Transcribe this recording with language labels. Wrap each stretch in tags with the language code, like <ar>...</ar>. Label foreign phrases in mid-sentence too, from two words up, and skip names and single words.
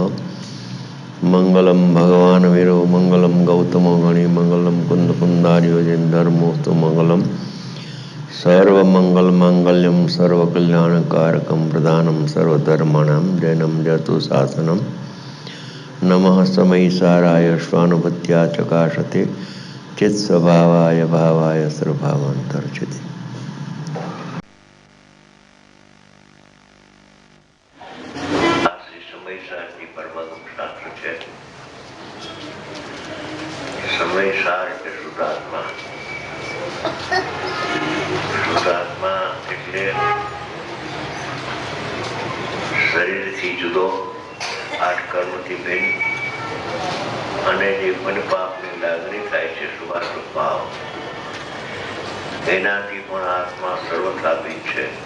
<sa>मंगलम भगवान वीरो मंगलम गौतमो गणि मंगलम कुंद कुंदार्यो जन धर्मोस्तु मंगलम सर्वमंगल मांगल्यम सर्वकल्याणकारकम प्रदानम सर्वधर्माणां जैनम जतु शासनम नमः समयसाराय स्वानुभूत्या चकाशते चित्स्वभावाय भावाय सर्वभावांतर्चते।</sa> <gu>સમયસાર એટલે શુદ્ધાત્મા. શુદ્ધાત્મા એટલે શરીરથી જુદો, 8 કર્મથી ભિન્ન અને જે મનપાપની લાગણી થાય છે શુભાશુભ ભાવ, એનાથી પણ આત્મા સર્વથાપી છે.</gu>